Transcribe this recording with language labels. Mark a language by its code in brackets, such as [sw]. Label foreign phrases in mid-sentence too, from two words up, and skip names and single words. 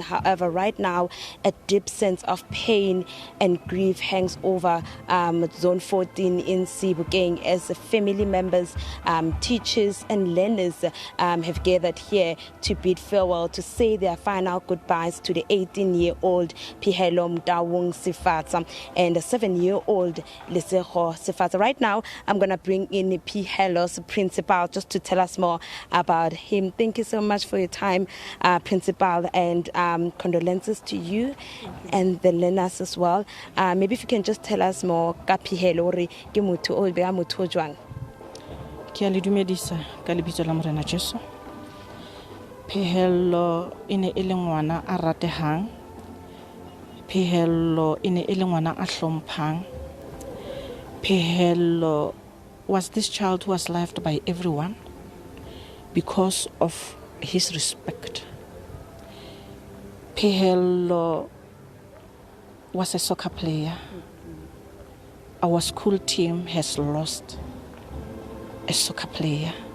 [en] However, right now, a deep sense of pain and grief hangs over Zone 14 in Sebokeng as family members, teachers and learners have gathered here to bid farewell, to say their final goodbyes to the 18-year-old Phehello Motaung Sefatsa and the 7-year-old Lesego Sefatsa. Right now, I'm going to bring in Phehello's principal just to tell us more about him. Thank you so much for your time, principal, and condolences to you and the learners as well. Maybe if you can just tell us more [st] ka Phehello re ke motho o be a motho jwang. Ke a le dumedisa ka lebitso la Morena Jesu. Phehello ene e le ngwana a ratehang. Phehello ene e le ngwana a hlomphang. [en] Phehello was this child who was loved by everyone because of his respect. Phehello was a soccer player. Our school team has lost a soccer player.